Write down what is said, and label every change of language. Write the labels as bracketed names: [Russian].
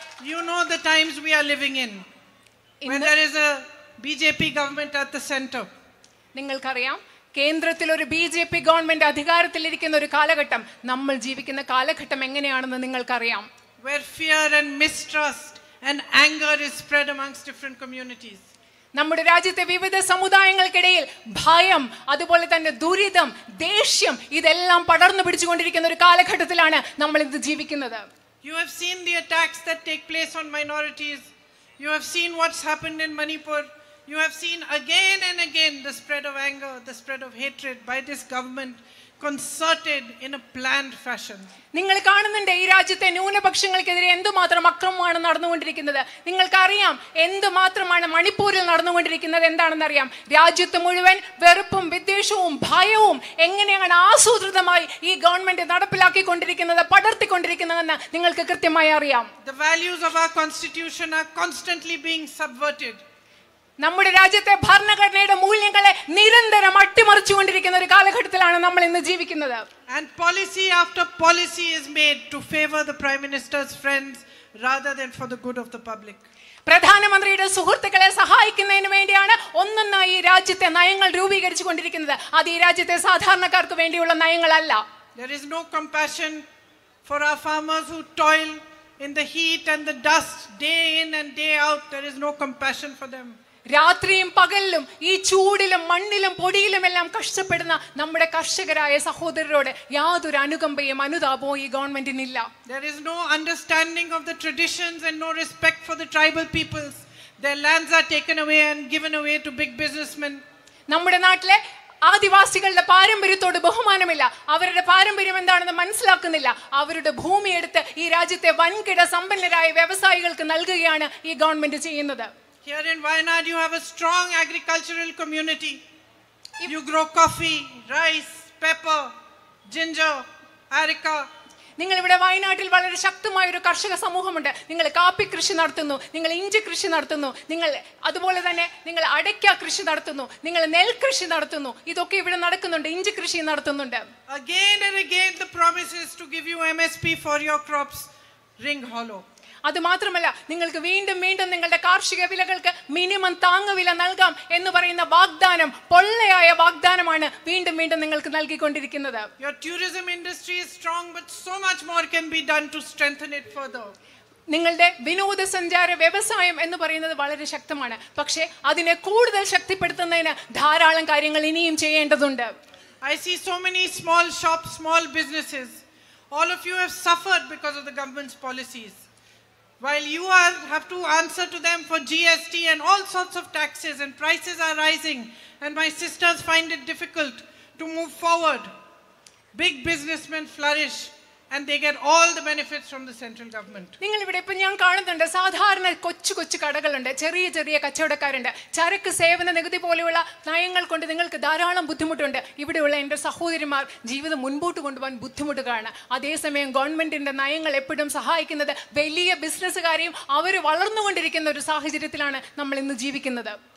[English] You know the times we are living in. When there is a BJP government at the center. [Malayalam] നിങ്ങൾക്കറിയാം, കേന്ദ്രത്തിൽ ഒരു BJP government അധികാരത്തിലിരിക്കുന്ന ഒരു കാലഘട്ടം, നമ്മൾ ജീവിക്കുന്ന കാലഘട്ടം എങ്ങനെയാണെന്ന് നിങ്ങൾക്കറിയാം. [English] Where fear and mistrust and anger is spread amongst different communities. [Malayalam] നമ്മുടെ രാജ്യത്തെ വിവിധ സമുദായങ്ങൾക്കിടയിൽ ഭയം, അതുപോലെ തന്നെ ദുരിതം, ദേഷ്യം, ഇതെല്ലാം പടർന്നു പിടിച്ചുകൊണ്ടിരിക്കുന്ന ഒരു കാലഘട്ടത്തിലാണ് നമ്മൾ ഇന്ന് ജീവിക്കുന്നത്. [English] You have seen the attacks that take place on minorities. You have seen what's happened in Manipur. You have seen again and again the spread of anger, the spread of hatred by this government, concerted in a planned fashion. [Malayalam] നിങ്ങൾ കാണുന്നുണ്ട് ഈ രാജ്യത്തെ ന്യൂനപക്ഷങ്ങൾക്കെതിരെ എന്തുമാത്രം അക്രമമാണ് നടന്നുകൊണ്ടിരിക്കുന്നത്. നിങ്ങൾക്കറിയാം എന്തുമാത്രമാണ് മണിപ്പൂരിൽ നടന്നുകൊണ്ടിരിക്കുന്നത്. എന്താണെന്നറിയാം. രാജ്യത്ത് മുഴുവൻ വെറുപ്പും വിദ്വേഷവും ഭയവും എങ്ങനെയാണ് ആസൂത്രിതമായി ഈ ഗവൺമെന്റ് നടപ്പിലാക്കിക്കൊണ്ടിരിക്കുന്നത്, പടർത്തിക്കൊണ്ടിരിക്കുന്നതെന്ന് നിങ്ങൾക്ക് കൃത്യമായി അറിയാം. [English] The values of our constitution are constantly being subverted. [Malayalam] നമ്മുടെ രാജ്യത്തെ ഭരണഘടനയുടെ മൂല്യങ്ങളെ നിരന്തരം അട്ടിമറിച്ചുകൊണ്ടിരിക്കുന്ന ഒരു കാലഘട്ടത്തിലാണ് നമ്മൾ ഇന്ന് ജീവിക്കുന്നത്. [English] And policy after policy is made to favor the prime minister's friends rather than for the good of the public. [Malayalam] പ്രധാനമന്ത്രിയുടെ സുഹൃത്തുക്കളെ സഹായിക്കുന്നതിന് വേണ്ടിയാണ് ഒന്നൊന്നായി ഈ രാജ്യത്തെ നയങ്ങൾ രൂപീകരിച്ചുകൊണ്ടിരിക്കുന്നത്. അത് ഈ രാജ്യത്തെ സാധാരണക്കാർക്ക് വേണ്ടിയുള്ള നയങ്ങളല്ല. [English] There is no compassion for our farmers who toil in the heat and the dust day in and day out. There is no compassion for them. [Malayalam] രാത്രിയും പകലിലും ഈ ചൂടിലും മണ്ണിലും പൊടിയിലും എല്ലാം കഷ്ടപ്പെടുന്ന നമ്മുടെ കർഷകരായ സഹോദരരോട് യാതൊരു അനുകമ്പയും അനുതാപവും ഈ ഗവൺമെന്റിനില്ല. [English] There is no understanding of the traditions and no respect for the tribal peoples. Their lands are taken away and given away to big businessmen. [Malayalam] നമ്മുടെ നാട്ടിലെ ആദിവാസികളുടെ പാരമ്പര്യത്തോട് ബഹുമാനമില്ല. അവരുടെ പാരമ്പര്യം എന്താണെന്ന് മനസ്സിലാക്കുന്നില്ല. അവരുടെ ഭൂമി എടുത്ത് ഈ രാജ്യത്തെ വൻകിട സമ്പന്നരായ വ്യവസായികൾക്ക് നൽകുകയാണ് ഈ ഗവൺമെന്റ് ചെയ്യുന്നത്. [English] Here in Wayanad you have a strong agricultural community. You grow coffee, rice, pepper, ginger, areca. [Malayalam] നിങ്ങൾ ഇവിടെ വയനാട്ടിൽ വളരെ ശക്തമായ ഒരു കർഷക സമൂഹമുണ്ട്. നിങ്ങൾ കാപ്പി കൃഷി നടത്തുന്നു, നിങ്ങൾ ഇഞ്ചി കൃഷി നടത്തുന്നു, നിങ്ങൾ അതുപോലെ തന്നെ നിങ്ങൾ അടയ്ക്ക കൃഷി നടത്തുന്നു, നിങ്ങൾ നെൽകൃഷി നടത്തുന്നു. ഇതൊക്കെ ഇവിടെ നടക്കുന്നുണ്ട്. ഇഞ്ചി കൃഷി നടത്തുന്നുണ്ട്. [English] Again and again the promises to give you MSP for your crops ring hollow. [Malayalam] അത് മാത്രമല്ല, നിങ്ങൾക്ക് വീണ്ടും വീണ്ടും നിങ്ങളുടെ കാർഷിക വിലകൾക്ക് മിനിമം താങ്ങുവില നൽകാം എന്ന് പറയുന്ന വാഗ്ദാനം പൊള്ളയായ വാഗ്ദാനമാണ് വീണ്ടും വീണ്ടും നിങ്ങൾക്ക് നൽകിക്കൊണ്ടിരിക്കുന്നത്. [English] Your tourism industry is strong, but so much more can be done to strengthen it further. [Malayalam] നിങ്ങളുടെ വിനോദസഞ്ചാര വ്യവസായം എന്ന് പറയുന്നത് വളരെ ശക്തമാണ്. പക്ഷേ അതിനെ കൂടുതൽ ശക്തിപ്പെടുത്തുന്നതിന് ധാരാളം കാര്യങ്ങൾ ഇനിയും ചെയ്യേണ്ടതുണ്ട്. [English] I see so many small shops, small businesses. All of you have suffered because of the government's policies. While you have to answer to them for GST and all sorts of taxes, and prices are rising, and my sisters find it difficult to move forward. Big businessmen flourish and they get all the benefits from the central government. [Malayalam] നിങ്ങൾ ഇവിടെ ഇപ്പം ഞാൻ കാണുന്നുണ്ട്, സാധാരണ കൊച്ചു കൊച്ചു കടകളുണ്ട്, ചെറിയ ചെറിയ കച്ചവടക്കാരുണ്ട്. ചരക്ക് സേവന നികുതി പോലെയുള്ള നയങ്ങൾ കൊണ്ട് നിങ്ങൾക്ക് ധാരാളം ബുദ്ധിമുട്ടുണ്ട്. ഇവിടെയുള്ള എൻ്റെ സഹോദരിമാർ ജീവിതം മുൻപോട്ട് കൊണ്ടുപോകാൻ ബുദ്ധിമുട്ടുകളാണ്. അതേസമയം ഗവൺമെന്റിന്റെ നയങ്ങൾ എപ്പോഴും സഹായിക്കുന്നത് വലിയ ബിസിനസ്സുകാരെയും അവർ വളർന്നുകൊണ്ടിരിക്കുന്ന ഒരു സാഹചര്യത്തിലാണ് നമ്മൾ ഇന്ന് ജീവിക്കുന്നത്.